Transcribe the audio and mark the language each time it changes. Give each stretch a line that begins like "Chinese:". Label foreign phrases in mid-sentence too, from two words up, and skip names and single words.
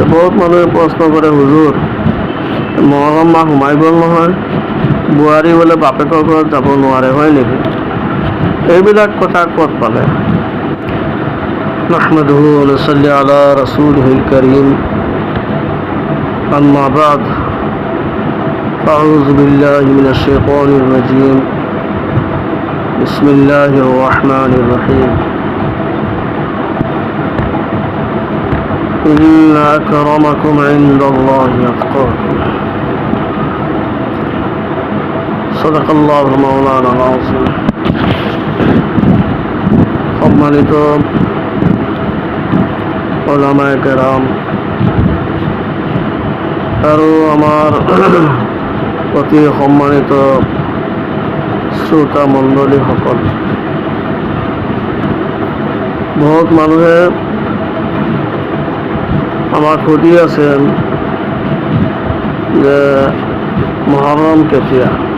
Assamese: বহুত মানুহে প্ৰশ্ন কৰে, হুজুৰ মহৰম মাহ সোমাই গ'ল নহয়, বোৱাৰী বোলে বাপেকৰ ঘৰত যাব নোৱাৰে, হয় নেকি? এইবিলাক কথা ক'ত পালে?
Arabic: نحمده ونصلي على رسوله الكريم أما بعد فأعوذ بالله من الشيطان الرجيم بسم الله الرحمن الرحيم. إن أكرمكم عند الله أتقاكم. صدق الله مولانا العظيم.
Assamese: সম্মানিত
Urdu: علمائے کرام
Assamese: আৰু আমাৰ অতি সম্মানিত শ্ৰোতা মণ্ডলীসকল, বহুত মানুহে আমাক সুধি আছে যে মহৰম কেতিয়া?